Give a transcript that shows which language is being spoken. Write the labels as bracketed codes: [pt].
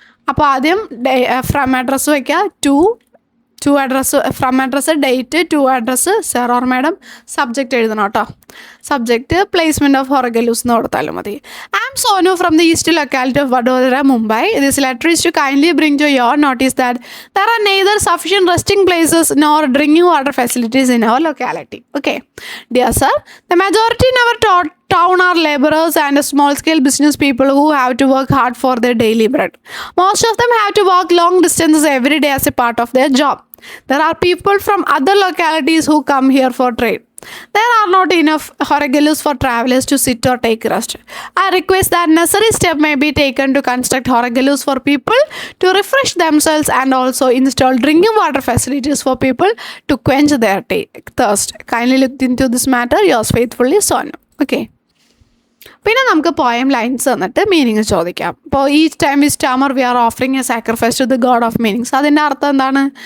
[ml] അപ്പോൾ ആദ്യം [en] from address [ml] വയ്ക്കുക, [en] to address, from address, date, to address, sir or madam, subject [ml] എഴുതണം കേട്ടോ. [en] subject placement of ഹൊറഗല്ലൂസ് [ml] എന്ന് കൊടുത്താലും മതി. [en] I am Sonu from the east locality of Vadodara, Mumbai. This letter is to kindly bring to your notice that there are neither sufficient resting places nor drinking water facilities in our locality. Okay, dear sir, the majority in our town are laborers and small-scale business people who have to work hard for their daily bread. Most of them have to walk long distances every day as a part of their job. There are people from other localities who come here for trade. There are not enough horogallus for travelers to sit or take rest. I request that necessary step may be taken to construct horogallus for people to refresh themselves and also install drinking water facilities for people to quench their thirst. Kindly look into this matter. Yours faithfully, Sonu. Okay. [ml] പിന്നെ നമുക്ക് poem lines തന്നിട്ട് meaning ചോദിക്കാം. ഇപ്പോൾ [en] Each time is tamer we are offering a sacrifice to the god of meanings. [ml] അതിൻ്റെ അർത്ഥം എന്താണ്?